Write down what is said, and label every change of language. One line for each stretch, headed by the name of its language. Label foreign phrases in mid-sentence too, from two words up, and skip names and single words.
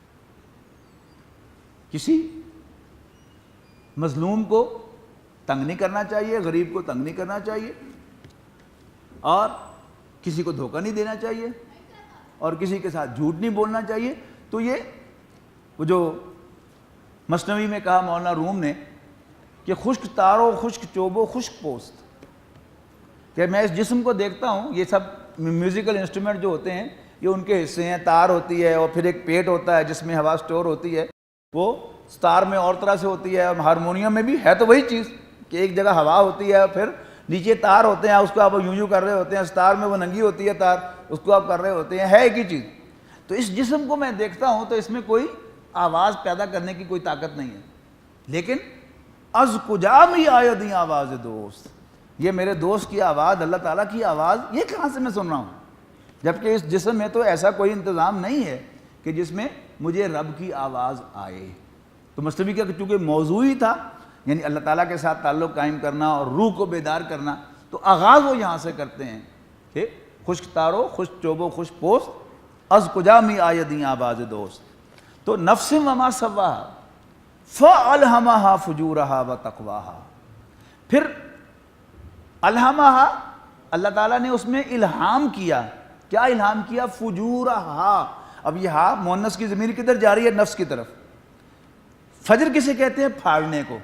Urdu: کسی مظلوم کو تنگ نہیں کرنا چاہیے، غریب کو تنگ نہیں کرنا چاہیے، اور کسی کو دھوکہ نہیں دینا چاہیے، اور کسی کے ساتھ جھوٹ نہیں بولنا چاہیے. تو یہ وہ جو مثنوی میں کہا مولانا روم نے کہ
Persian: خشک تارو، خشک چوبو، خشک پوست،
Urdu: کہ میں اس جسم کو دیکھتا ہوں، یہ سب
English: musical instrument
Urdu: جو ہوتے ہیں یہ ان کے حصے ہیں. تار ہوتی ہے، اور پھر ایک پیٹ ہوتا ہے جس میں ہوا سٹور ہوتی ہے، وہ ستار میں اور طرح سے ہوتی ہے، اور ہارمونیم میں بھی ہے تو وہی چیز کہ ایک جگہ ہوا ہوتی ہے اور پھر نیچے تار ہوتے ہیں، اس کو آپ یوں کر رہے ہوتے ہیں. ستار میں وہ ننگی ہوتی ہے تار، اس کو آپ کر رہے ہوتے ہیں، ہے ایک ہی چیز. تو اس جسم کو میں دیکھتا ہوں تو اس میں کوئی آواز پیدا کرنے کی کوئی طاقت نہیں ہے، لیکن
Persian: از کجا میں آیا دی آواز دوست،
Urdu: یہ میرے دوست کی آواز، اللہ تعالیٰ کی آواز، یہ کہاں سے میں سن رہا ہوں؟ جبکہ اس جسم میں تو ایسا کوئی انتظام نہیں ہے کہ جس میں مجھے رب کی آواز آئے. تو مثنوی کا چونکہ موضوع ہی تھا، یعنی اللہ تعالیٰ کے ساتھ تعلق قائم کرنا اور روح کو بیدار کرنا، تو آغاز وہ یہاں سے کرتے ہیں کہ
Persian: خشک تارو، خشک چوبو، خشک پوست، از کجا می آیدیں آواز دوست.
Arabic: تو نفس وما سواہا فالہمہا فجورہا وتقواہا.
Urdu: پھر الہمہا، اللہ تعالیٰ نے اس میں الہام کیا. کیا الہام کیا؟ فجورہا. اب یہ ہا مؤنث کی ضمیر کدھر جا رہی ہے؟ نفس کی طرف. فجر کسے کہتے ہیں؟ پھاڑنے کو.